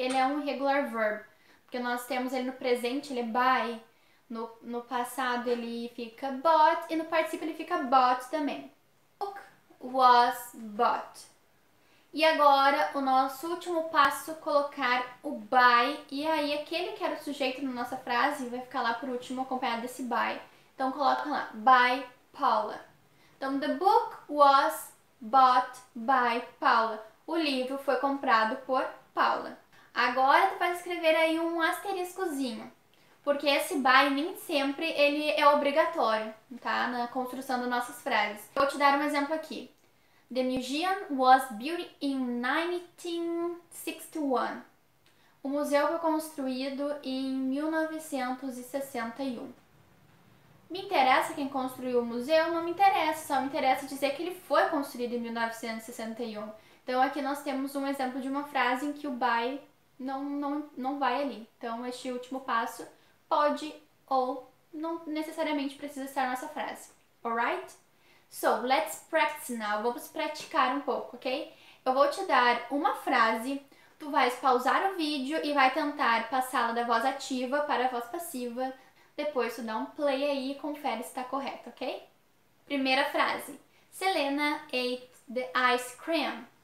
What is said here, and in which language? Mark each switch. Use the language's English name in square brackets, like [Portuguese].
[Portuguese] Ele é um irregular verb, porque nós temos ele no presente, ele é buy, no passado ele fica bought e no particípio ele fica bought também. [English] Book was bought. [Portuguese] E agora, o nosso último passo, colocar o by. E aí, aquele que era o sujeito na nossa frase vai ficar lá por último, acompanhado desse by. Então, coloca lá, [English] by Paula. Então, the book was bought by Paula. [Portuguese] O livro foi comprado por Paula. Agora, tu vai escrever aí um asteriscozinho. Porque esse by nem sempre ele é obrigatório, tá? Na construção das nossas frases. Vou te dar um exemplo aqui. [English] The museum was built in 1961. [Portuguese] O museu foi construído em 1961. Me interessa quem construiu o museu? Não me interessa, só me interessa dizer que ele foi construído em 1961. Então aqui nós temos um exemplo de uma frase em que o by não vai ali. Então este último passo pode ou não necessariamente precisa estar na nossa frase. Alright? [English] So, let's practice now. [Portuguese] Vamos praticar um pouco, ok? Eu vou te dar uma frase, tu vais pausar o vídeo e vai tentar passá-la da voz ativa para a voz passiva, Depois tu dá um play aí e confere se tá correto, ok? Primeira frase. [English] Selena ate the ice cream.